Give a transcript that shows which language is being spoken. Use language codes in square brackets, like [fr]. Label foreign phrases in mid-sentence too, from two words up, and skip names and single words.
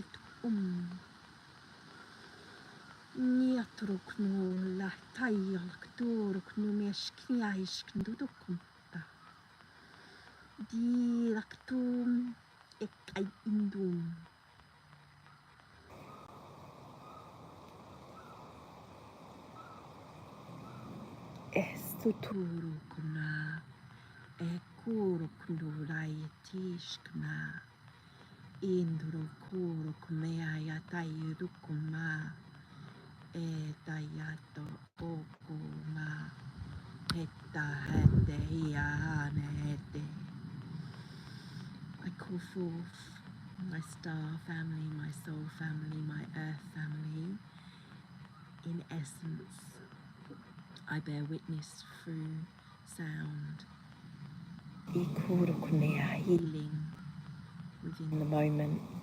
[en] niaturuknu la tayalak turuknu meskniaiskndudukumta Dilaktum ekai indum. Estuturu kuna ekuru kundurai tishkna induru kuru kumea yatairu kuma etayato okuma heta hete iane hete. I call forth my star family, my soul family, my earth family. In essence, I bear witness through sound. Healing within the moment.